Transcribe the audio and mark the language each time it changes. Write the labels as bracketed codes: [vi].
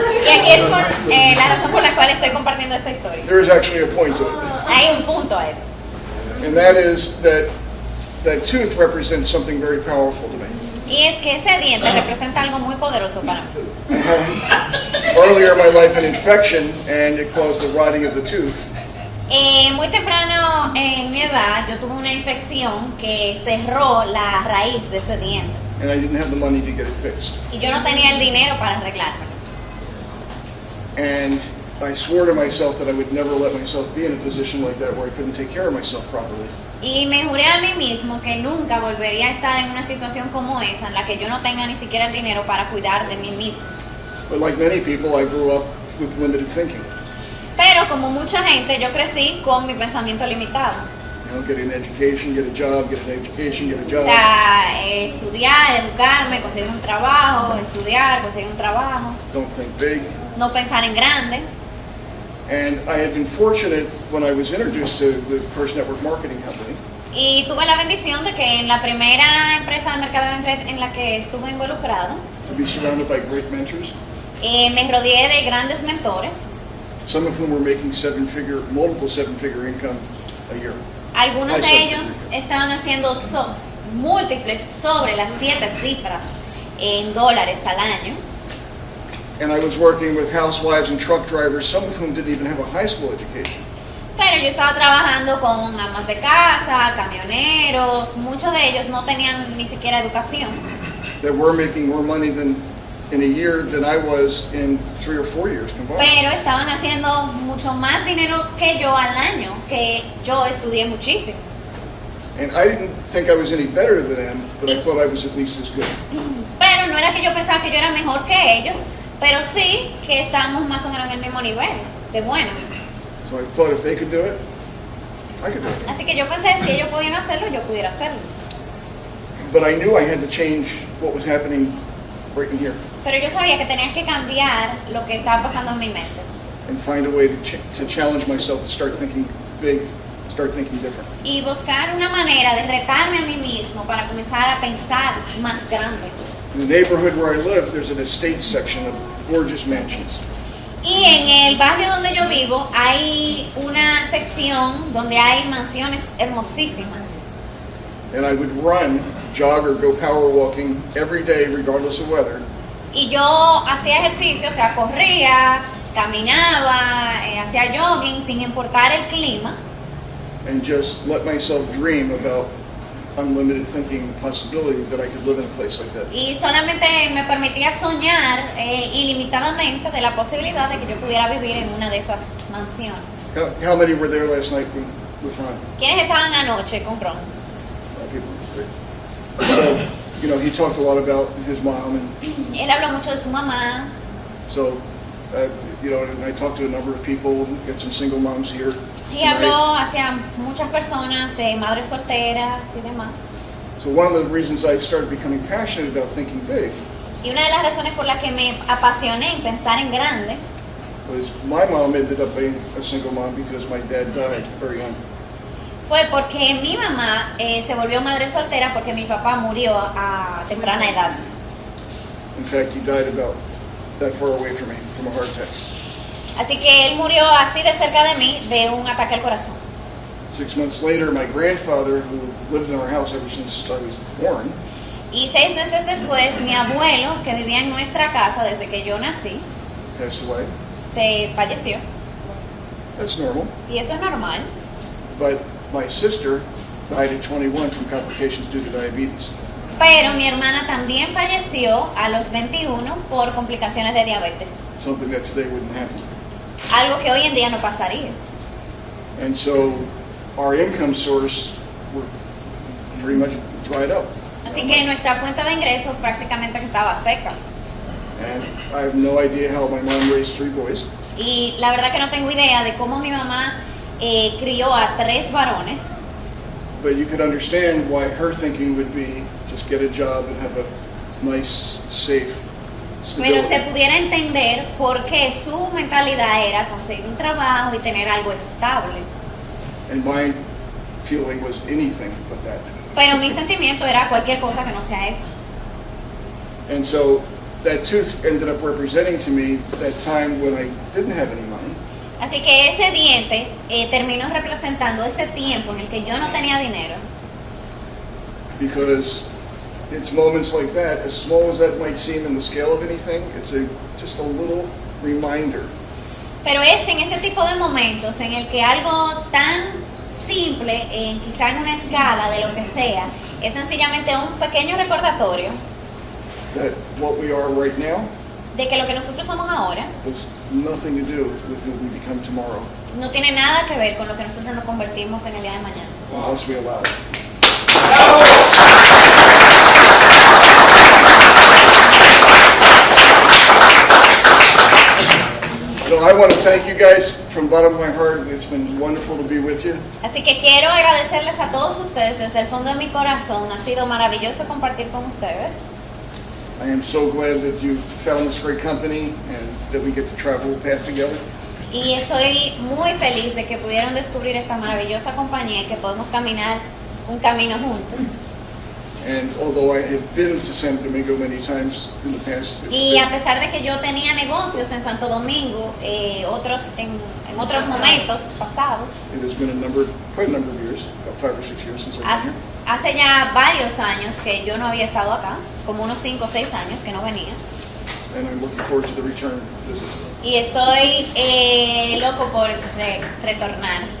[es] Y aquí es la razón por la cual estoy compartiendo esta historia. [en] There is actually a point to it. [es] Hay un punto a eso. [en] And that is that tooth represents something very powerful to me. [es] Y es que ese diente representa algo muy poderoso para mí. [en] I had earlier in my life an infection and it caused the rotting of the tooth. [es] Muy temprano en mi edad yo tuve una infección que cerró la raíz de ese diente. [en] And I didn't have the money to get it fixed. [es] Y yo no tenía el dinero para arreglármelo. [en] And I swore to myself that I would never let myself be in a position like that where I couldn't take care of myself properly. [es] Y me juré a mí mismo que nunca volvería a estar en una situación como esa en la que yo no tenga ni siquiera el dinero para cuidar de mí mismo. [en] But like many people, I grew up with limited thinking. [es] Pero como mucha gente, yo crecí con mi pensamiento limitado. [en] You know, get an education, get a job, get an education, get a [es] O [en] job. [es] sea, estudiar, educarme, conseguir un trabajo, estudiar, conseguir un trabajo, [en] Don't think big. [es] no pensar en grande. [en] And I had been fortunate when I was introduced to the first network marketing company. [es] Y tuve la bendición de que en la primera empresa de mercadeo en red en la que estuve involucrado, [en] To be surrounded by great mentors, [es] me rodeé de grandes mentores, [en] some of whom were making multiple seven-figure income a year. [es] algunos Ay, de sí. ellos estaban haciendo múltiples sobre las 7 cifras en dólares al año. [en] And I was working with housewives and truck drivers, some of whom didn't even have a high school education. [es] Pero yo estaba trabajando con amas de casa, camioneros, muchos de ellos no tenían ni siquiera educación. [en] That were making more money in a year than I was in 3 or 4 years combined. [es] Pero estaban haciendo mucho más dinero que yo al año, que yo estudié muchísimo. [en] And I didn't think I was any better than them, but I thought I was at least as good. [es] Pero no era que yo pensaba que yo era mejor que ellos, pero sí que estábamos más o menos en el mismo nivel, de buenos. [en] So I thought if they could do it, I could do it. [es] Así que yo pensé, si ellos podían hacerlo, yo pudiera hacerlo. [en] But I knew I had to change what was happening right in here [es] Pero yo sabía que tenía que cambiar lo que estaba pasando en mi mente [en] and find a way to challenge myself to start thinking big, start thinking different. [es] y buscar una manera de retarme a mí mismo para comenzar a pensar más grande. [en] In the neighborhood where I live, there's an estate section of gorgeous mansions. [es] Y en el barrio donde yo vivo hay una sección donde hay mansiones hermosísimas. [en] And I would run, jog, or go power walking every day, regardless of weather. [es] Y yo hacía ejercicio, o sea, corría, caminaba, hacía jogging sin importar el clima. [en] And just let myself dream about unlimited thinking possibility that I could live in a place like that. [es] Y solamente me permitía soñar ilimitadamente de la posibilidad de que yo pudiera vivir en una de esas mansiones. [en] How many were there last night with Ron? [es] ¿Quiénes estaban anoche con Ron? [en] People. Great. So, you know, he talked a lot about his mom, and [es] Él habló mucho de su mamá. [en] so, you know, and I talked to a number of people, got some single moms here. [es] Y habló hacia muchas personas, madres solteras y demás. [en] So one of the reasons I started becoming passionate about thinking big [es] Y una de las razones por las que me apasioné en pensar en grande [en] was my mom ended up being a single mom because my dad died very young. [es] fue porque mi mamá se volvió madre soltera porque mi papá murió a temprana edad. [en] In fact, he died about that far away from me from a heart attack. [es] Así que él murió así de cerca de mí de un ataque al corazón. [en] 6 months later, my grandfather, who lived in our house ever since I was born, [es] Y 6 meses después, mi abuelo, que vivía en nuestra casa desde que yo nací, [en] passed away. [es] se falleció. [en] That's normal. [es] Y eso es normal. [en] But my sister died at 21 from complications due to diabetes. [es] Pero mi hermana también falleció a los 21 por complicaciones de diabetes. [en] Something that today wouldn't happen. [es] Algo que hoy en día no pasaría. [en] And so our income source were pretty much dried up. [es] Así que nuestra fuente de ingresos prácticamente que estaba seca. [en] And I have no idea how my mom raised 3 boys. [es] Y la verdad que no tengo idea de cómo mi mamá crió a 3 varones. [en] But you could understand why her thinking would be just get a job and have a nice, safe, [es] Pero se [en] stability. [es] pudiera entender por qué su mentalidad era conseguir un trabajo y tener algo estable. [en] And my feeling was anything but that. [es] Pero mi sentimiento era cualquier cosa que no sea eso. [en] And so that tooth ended up representing to me that time when I didn't have any money. [es] Así que ese diente terminó representando ese tiempo en el que yo no tenía dinero. [en] Because it's moments like that, as small as that might seem in the scale of anything, it's just a little reminder [es] Pero es en ese tipo de momentos en el que algo tan simple, quizá en una escala de lo que sea, es sencillamente un pequeño recordatorio [en] that what we are right now [es] de que lo que nosotros somos ahora [en] has nothing to do with who we become tomorrow, [es] no tiene nada que ver con lo que nosotros nos convertimos en el día de mañana. [en] unless we allow it. So I want to thank you guys from the bottom of my heart. It's been wonderful to be with you. [es] Así que quiero agradecerles a todos ustedes desde el fondo de mi corazón. Ha sido maravilloso compartir con ustedes. [en] I am so glad that you found this great company and that we get to travel the path together. [es] Y estoy muy feliz de que pudieron descubrir esta maravillosa compañía y que podemos caminar un camino juntos. [en] And although I have been to Santo Domingo many times in the past, [es] Y a pesar de que yo tenía negocios en Santo Domingo, otros en otros momentos pasados, [en] it has been quite a number of years, about 5 or 6 years since I've been here. [es] hace ya varios años que yo no había estado acá, como unos 5 o 6 años que no venía. [en] And I'm looking forward to the return visit. [es] Y estoy loco por retornar.